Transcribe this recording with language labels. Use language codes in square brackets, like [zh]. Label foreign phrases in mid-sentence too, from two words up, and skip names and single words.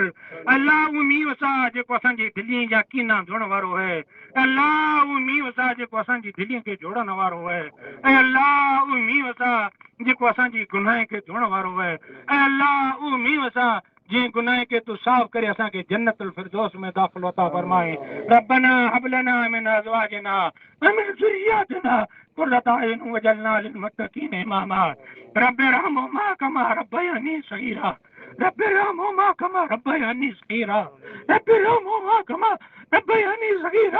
[sd] अल्लाह उहो मींहुं वसा जेको असांजी दिलि जा कीना धोइण वारो आहे। अल्लाह उहो मींहुं वसा जेको असांजी दिलि खे जोड़ण वारो आहे। ऐं अल्लाह उहो मींहुं वसा जेको असांजी गुनाह खे धोइण वारो आहे। ऐं अल्लाह उहो मींहुं वसा जंहिं गुनाह खे तूं साफ़ करे असांखे जन्नतुल फिरदौस में दाख़िल अता फरमाए। [ar] ربنا هب لنا من أزواجنا و من ذرياتنا قرة أعين واجعلنا للمتقين إماما. رب ارحمهما كما ربياني صغيرا. رب ارحمهما كما ربياني صغيرا۔ رب ارحمهما كما ربياني صغيرا.